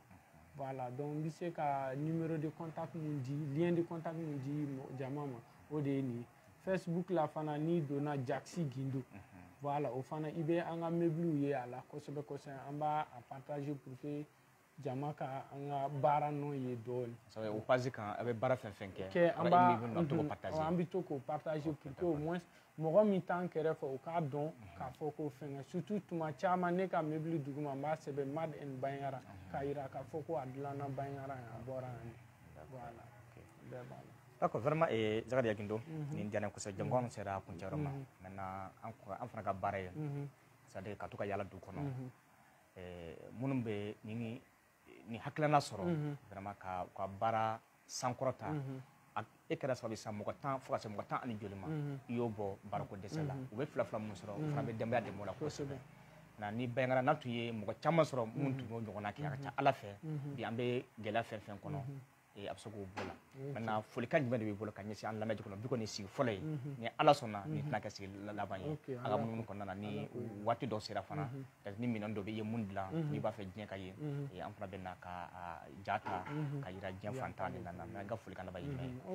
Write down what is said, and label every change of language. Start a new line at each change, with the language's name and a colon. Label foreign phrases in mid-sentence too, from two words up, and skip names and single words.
Bambara: Voilà, donc n bɛ se ka
French: numéro de contact
Bambara: mun di
French: lien de contact
Bambara: mun di jama ma o de ye nin ye Facebook la fana n'i donna Jaxi Gindo voilà o fana i bɛ an ka meuble ye a la kosɛbɛ kosɛbɛ an b'a partager
French: pour que
Bambara: jama ka an ka baara nɔ ye dɔɔni. o page kan a bɛ baara fɛn fɛn kɛ an bɛ to k'o partager
French: pour que au moins
Bambara: mɔgɔ min t'an kɛrɛfɛ o k'a dɔn k'a fɔ ko fɛngɛ surtout tuma caman ne ka meuble duguma n b'a sɛbɛn
English: Made in
Bambara: Banyara k'a yira k'a fɔ ko a dilanna Banyara yan a bɔra yan voilà bɛɛ b'a la.
French: D'accord vraiment
Bambara: Zakariya Gindo nin diyara n ye kosɛbɛ jɛmukan sera kuncɛyɔrɔ ma maintenant an fana ka baara ye
French: c'est à dire
Bambara: ka to ka yaala du kɔnɔ minnu bɛ ni hakilina sɔrɔ vraiment ka baara sankɔrɔta e kɛra sababu san mɔgɔ 10 fo ka se mɔgɔ 10 ani joli ma i y'o bɔ baarako dɛsɛ la u bɛ fila fila mun sɔrɔ u fana bɛ denbaya dɛmɛ o la kosɛbɛ na ni Banyara n'a tun ye mɔgɔ caman sɔrɔ mun tun y'o ɲɔgɔnna kɛ a ka ca Ala fɛ bi an bɛ gɛlɛya fɛn fɛn kɔnɔ a bɛ se k'o bɔ la maintenant folikan jumɛn de b'i bolo ka ɲɛsin an lamɛnjɛkulu ma bi kɔni sigi fɔlɔ ye ni Ala sɔnna nin tɛna kɛ sigi laban ye a ka munumunu kɔnɔna na ni waati dɔ sera fana ni minɛn dɔ bɛ i ye mun dilan n'i b'a fɛ diɲɛ ka ye an fana bɛ na ka ja ta ka yira diɲɛ fantan de na n ka folikan laban ye jumɛn ye.